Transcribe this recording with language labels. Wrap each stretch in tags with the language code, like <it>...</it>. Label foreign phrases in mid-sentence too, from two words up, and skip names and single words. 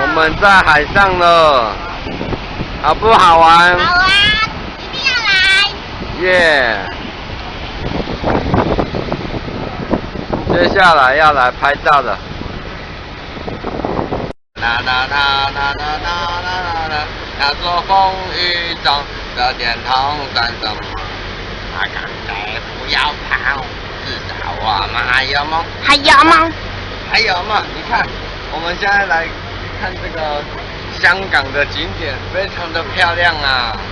<zh>我們在海上了，好不好玩？好啊，一定要來。耶！接下來要來拍照的。啦啦啦啦啦啦啦啦！要做風雨中的電筒算什麼？他剛才不要跑，至少我們還有夢。還有嗎？還有嘛？你看，我們現在來看這個香港的景點，非常的漂亮啊！</zh>